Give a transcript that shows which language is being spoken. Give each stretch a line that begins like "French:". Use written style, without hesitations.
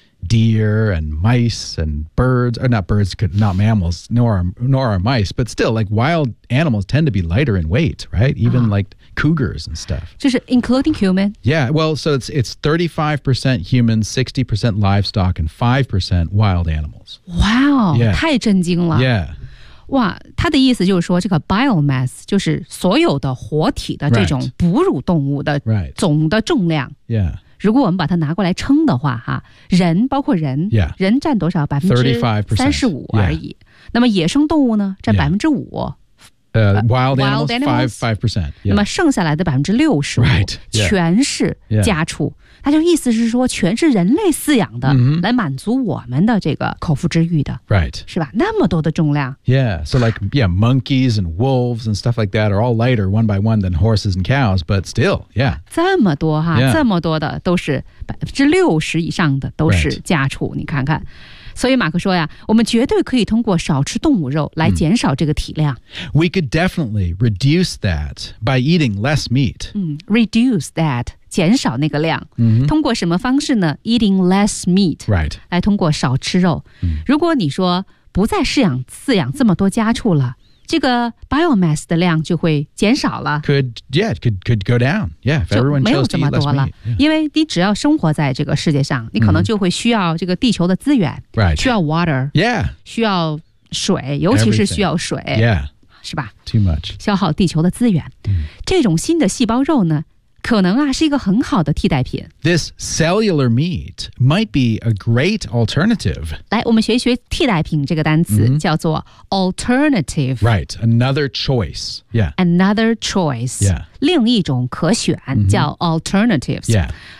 English: deer and mice and birds, or not birds, not mammals, nor are mice, but still, like, wild animals tend to be lighter in weight, right? Even, uh-huh. like, cougars and stuff. Just including human? Yeah, well, so it's 35% human, 60% livestock, and 5% wild animals.
Chinese: Wow, 太震惊了。
English: Yeah.
Chinese: 哇，他的意思就是说，这个 biomass 就是所有的活体的这种哺乳动物的总的重量。
English: Right. Yeah.
Chinese: 如果我们把它拿过来称的话，哈，人包括人，
English: yeah.
Chinese: 人占多少？35%而已。
English: Yeah.
Chinese: 那么野生动物呢？占5%。
English: Wild animals 5%。
Chinese: 那么剩下来的65%、
English: right. yeah.
Chinese: 全是家畜。他、yeah. 就意思是说，全是人类饲养的， mm-hmm. 来满足我们的这个口腹之欲的。
English: Right.
Chinese: 是吧？那么多的重量。
English: Yeah. So like, yeah, monkeys and wolves and stuff like that are all lighter one by one than horses and cows, but still, yeah.
Chinese: 这么多哈，
English: yeah.
Chinese: 这么多的都是60%以上的都是家畜，
English: right.
Chinese: 你看看。所以马克说呀，我们绝对可以通过少吃动物肉来减少这个体量。
English: We could definitely reduce that by eating less meat. Reduce that,
Chinese: 减少那个量。 Mm-hmm. 通过什么方式呢？
English: Eating less meat. Right.
Chinese: 来通过少吃肉。如果你说不再饲养这么多家畜了，这个 biomass 的量就会减少了。
English: Could go down. Yeah, if everyone chose to eat less meat. Yeah.
Chinese: 因为你只要生活在这个世界上，你可能就会需要这个地球的资源。
English: Right.
Chinese: 需要 water.
English: Yeah.
Chinese: 需要水，尤其是需要水。
English: Everything. Yeah.
Chinese: 是吧？
English: Too much.
Chinese: 消耗地球的资源。这种新的细胞肉呢，可能啊，是一个很好的替代品。
English: This cellular meat might be a great alternative.
Chinese: 来，我们学一学替代品这个单词、mm-hmm. 叫做 alternative.
English: Right, another choice. Yeah. Another choice. Yeah.
Chinese: 另一种可选、mm-hmm. 叫 alternatives.
English: Yeah.